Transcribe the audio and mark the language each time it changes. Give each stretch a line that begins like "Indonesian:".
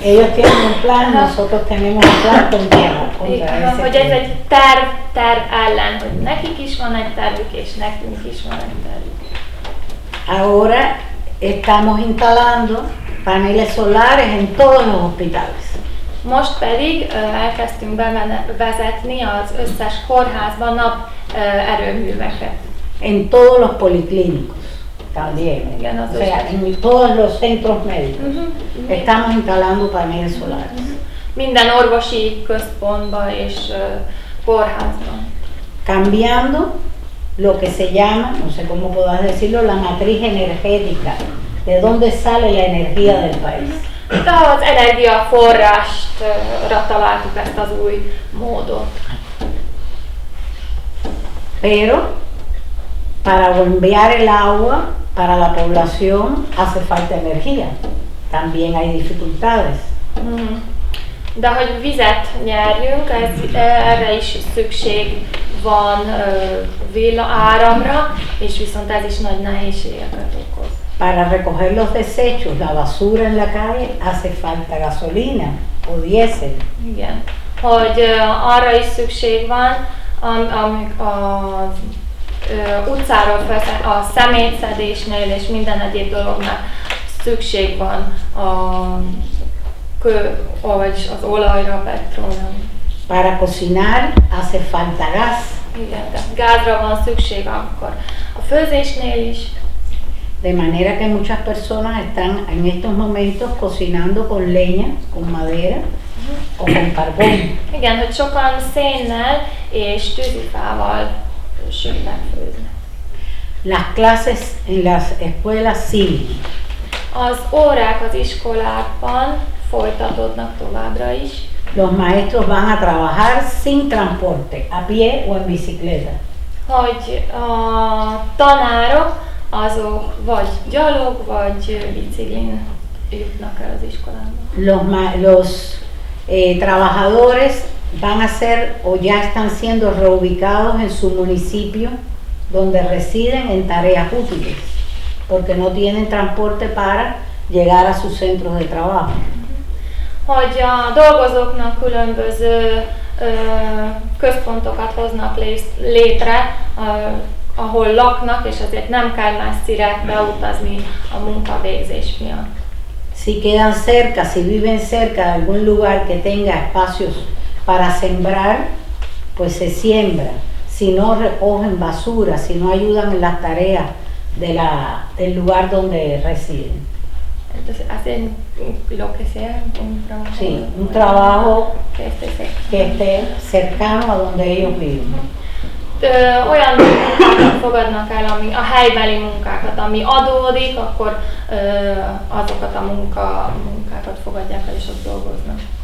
Spanish: Ellos tienen un plan, nosotros tenemos un plan contra ese
Hungarian: hogy ez
Spanish: plan.
Hungarian: egy terv ellen, hogy nekik is van egy tervük, és nekünk is van egy tervük.
Spanish: Ahora estamos instalando paneles solares en todos los hospitales.
Hungarian: Most pedig elkezdtünk bevezetni az összes kórházban naperőműveket.
Spanish: En todos los policlínicos también.
Hungarian: Igen, az
Spanish: O sea, en todos los centros médicos estamos instalando paneles solares.
Hungarian: Minden orvosi központban és kórházban.
Spanish: Cambiando lo que se llama, no sé cómo podás decirlo, la matriz energética, de dónde sale la energía del país.
Hungarian: De az energiaforrásra találtuk ezt az új módot.
Spanish: Pero para bombear el agua para la población hace falta energía. También hay dificultades.
Hungarian: De hogy vizet nyerjünk, erre is szükség van áramra, és viszont ez is nagy nehézségeket okoz.
Spanish: Para recoger los desechos, la basura en la calle, hace falta gasolina o diésel.
Hungarian: Igen. Hogy arra is szükség van, amik az utcáról fel, a szemétszedésnél és minden egyéb dolognak szükség van a kő, vagy az olajra, petrólra.
Spanish: Para cocinar hace falta gas.
Hungarian: Igen, tehát gázra van szükség akkor a főzésnél is.
Spanish: De manera que muchas personas están en estos momentos cocinando con leña, con madera o con carbón.
Hungarian: Igen, hogy sokan szénnel és tűzifával sütnek, főznek.
Spanish: Las clases en las escuelas siguen.
Hungarian: Az órák az iskolákban folytatódnak továbbra is.
Spanish: Los maestros van a trabajar sin transporte, a pie o en bicicleta.
Hungarian: Hogy a tanárok azok vagy gyalog, vagy biciklin jutnak el az iskolába.
Spanish: Los trabajadores van a ser o ya están siendo reubicados en su municipio donde residen en tareas útiles, porque no tienen transporte para llegar a sus centros de trabajo.
Hungarian: Hogy a dolgozóknak különböző központokat hoznak létre, ahol laknak, és azért nem kell messzire beutazni a munkavégzés miatt.
Spanish: Si quedan cerca, si viven cerca de algún lugar que tenga espacios para sembrar, pues se siembra. Si no recogen basura, si no ayudan en las tareas del lugar donde residen. Entonces hacen lo que sea, un trabajo. Sí, un trabajo que esté cercano a donde ellos viven.
Hungarian: Olyan munkákat fogadnak el, ami a helybeli munkákat, ami adódik, akkor azokat a munkákat fogadják el és ott dolgoznak.